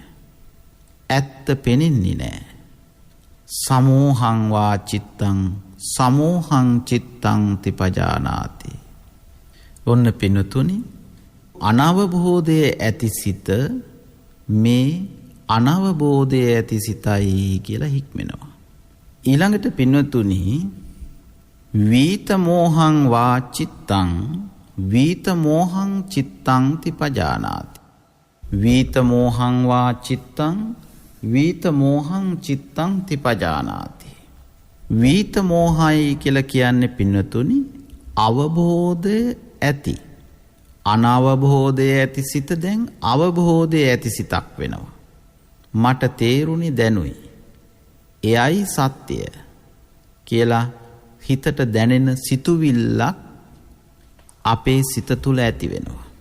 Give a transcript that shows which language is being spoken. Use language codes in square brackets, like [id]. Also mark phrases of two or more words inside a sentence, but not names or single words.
[si] ඇත්ත පෙනෙන්නේ නැහැ. [pi] සමෝහං වා චිත්තං සමෝහං චිත්තං තිපජානාති. [si] ඔන්න පින්නතුනි අනවබෝධයේ ඇති සිත මේ අනවබෝධයේ ඇති සිතයි කියලා හික්මෙනවා. ඊළඟට පින්නතුනි [pi] වීත මෝහං වා චිත්තං වීත මෝහං චිත්තං තිපජානාති. වීත මෝහං වා චිත්තං වීත මෝහං චිත්තං තිපජානාති. [si] වීත මෝහයි කියලා කියන්නේ පින්නතුනි අවබෝධය ඇති, අනවබෝධය ඇති සිත දැන් අවබෝධය ඇති සිතක් වෙනවා. මට තේරුණි දැනුයි, එයයි සත්‍යය කියලා හිතට දැනෙන සිතුවිල්ලක් අපේ සිත තුළ ඇති වෙනවා.